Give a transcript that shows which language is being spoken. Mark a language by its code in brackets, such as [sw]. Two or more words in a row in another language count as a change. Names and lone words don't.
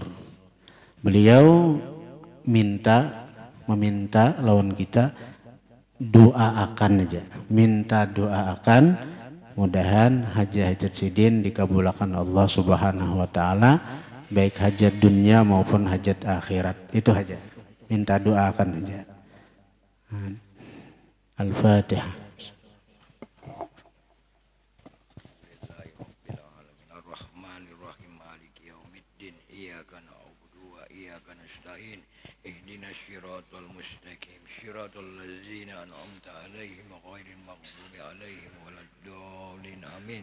[bjn] Beliau meminta lawan kita doakan aja, minta doakan mudahan hajat sidin dikabulkan [ar] الله سبحانه وتعالى, [bjn] baik hajat dunia maupun hajat akhirat. Itu aja, minta doakan aja. Al-Fatihah. [ar] صراط الذين أنعمت عليهم غير المغضوب عليهم ولا الضالين آمين.